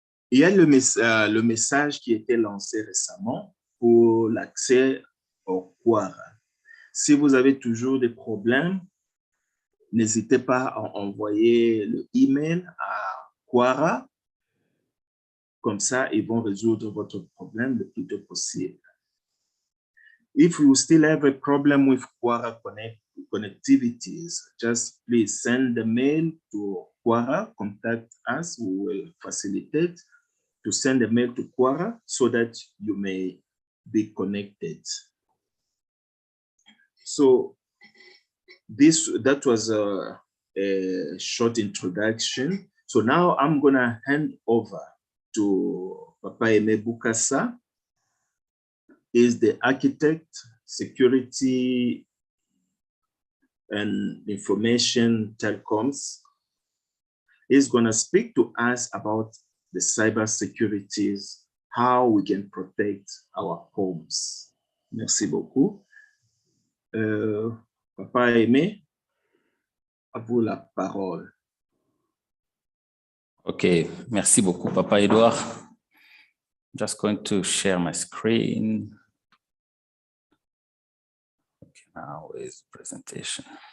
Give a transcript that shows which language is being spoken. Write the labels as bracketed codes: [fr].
[fr] Il y a le message qui a été lancé récemment pour l'accès au Quara. Si vous avez toujours des problèmes, n'hésitez pas à envoyer le email à Quara. Comme ça, ils vont résoudre votre problème le plus tôt possible. [en] If you still have a problem with Quara connectivities, just please send the mail to Quara, contact us, we will facilitate to send a mail to Quara so that you may be connected. So that was a short introduction. So now I'm gonna hand over to Papa Aimé Bukasa. Is the architect, security and information telecoms. He's gonna speak to us about the cyber securities, how we can protect our homes. [fr] Merci beaucoup. Papa Aimé, à vous la parole. Ok, merci beaucoup, Papa Edouard. [en] Just going to share my screen. Okay, now is presentation.